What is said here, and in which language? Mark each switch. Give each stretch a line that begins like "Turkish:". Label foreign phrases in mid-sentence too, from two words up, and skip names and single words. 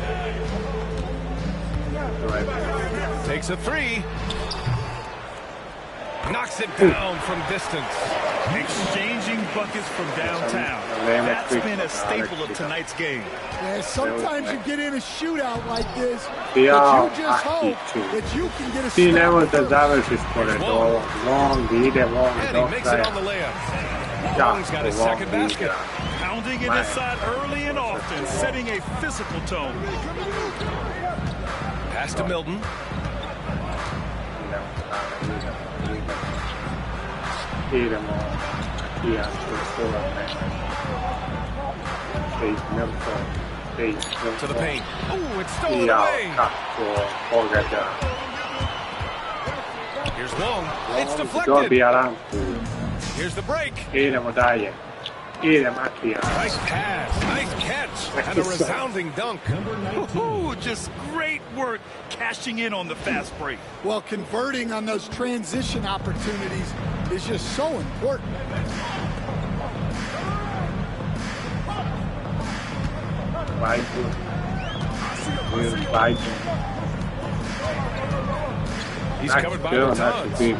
English: Takes a 3. Knocks it down from distance. Exchanging buckets from downtown. That's been a staple of tonight's game. Yeah, sometimes you get in a shootout like this, but you just hope that you can get a
Serbian: Ti ne možeš da stop. završiš pored ovog. Long ide, long
English: And he makes it on the layup. Wong's got his second basket. Pounding it inside early and often, setting a physical tone. Pass to Milton.
Serbian: Idemo
English: To the paint. Oh, it's stolen away. Here's Wong. It's deflected. Here's the break.
Serbian: Idemo dalje. Idemo Matija.
English: Nice pass. Nice catch. And a resounding dunk. Ooh, just great work cashing in on the fast break. Well, converting on those transition opportunities is just so important. He's covered by Bertans.